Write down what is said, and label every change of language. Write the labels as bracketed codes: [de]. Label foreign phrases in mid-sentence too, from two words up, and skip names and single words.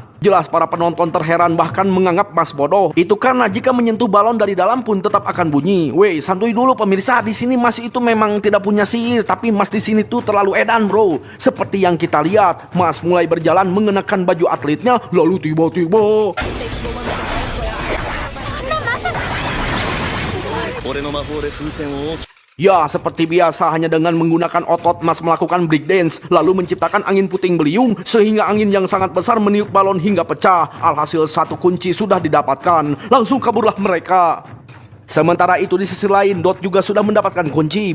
[id] Jelas para penonton terheran bahkan menganggap Mas bodoh. Itu karena jika menyentuh balon dari dalam pun tetap akan bunyi. Weh, santuy dulu pemirsa. Di sini Mas itu memang tidak punya sihir, tapi Mas di sini tuh terlalu edan, bro. Seperti yang kita lihat, Mas mulai berjalan mengenakan baju atletnya, lalu tiba-tiba [ja] 俺の魔法で風船を大きく [id] ya, seperti biasa hanya dengan menggunakan otot Mas melakukan breakdance, lalu menciptakan angin puting beliung sehingga angin yang sangat besar meniup balon hingga pecah. Alhasil satu kunci sudah didapatkan. Langsung kaburlah mereka. Sementara itu di sisi lain, Dot juga sudah mendapatkan kunci.